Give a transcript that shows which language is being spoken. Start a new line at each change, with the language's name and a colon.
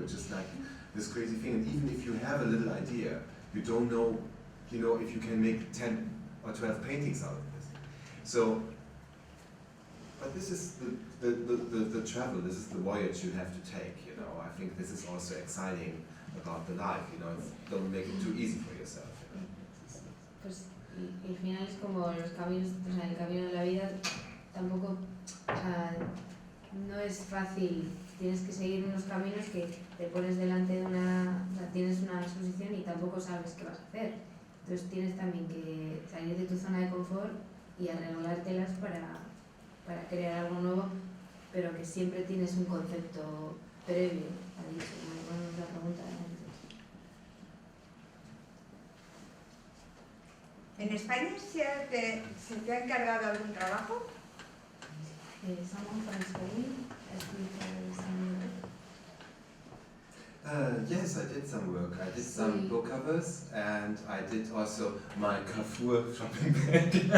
English: It's just like this crazy thing. And even if you have a little idea, you don't know, if you can make 10 or 12 paintings out of this. So, but this is the travel. This is the voyage you have to take. I think this is also exciting about the life. Don't make it too easy for yourself.
Spanish: Pues y al final es como los caminos, o sea, el camino de la vida tampoco, o sea, no es fácil. Tienes que seguir unos caminos que te pones delante de tienes una exposición y tampoco sabes qué vas a hacer. Entonces tienes también que salir de tu zona de confort y arreglártelas para crear algo nuevo, pero que siempre tienes un concepto previo. Ha dicho, bueno, la pregunta de antes. ¿En España se te ha encargado algún trabajo?
English: Someone from Spain asked me for some work. Yes, I did some work. I did some book covers, and I did also my Carrefour shopping bag.